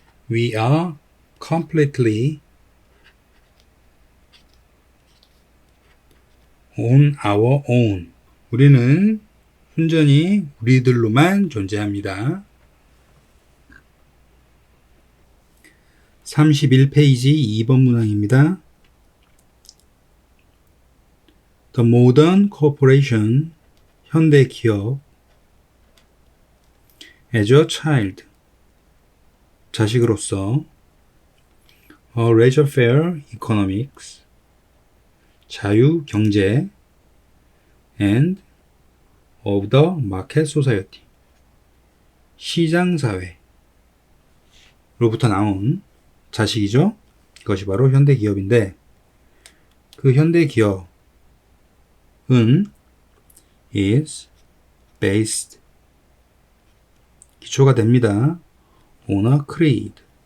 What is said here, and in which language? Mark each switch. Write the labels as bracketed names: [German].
[English] We are completely on our own. [Korean] 우리는 순전히 우리들로만 존재합니다. 31페이지 2번 문항입니다. [English] The modern corporation, [Korean] 현대 기업, [English] as a child, [Korean] 자식으로서, [English] a laissez-faire economics, [Korean] 자유 경제, [English] and of the market society, [Korean] 시장 사회로부터 나온 자식이죠. 이것이 바로 현대 기업인데 그 현대 기업은 [English] is based, [Korean] 기초가 됩니다. [English] on a creed,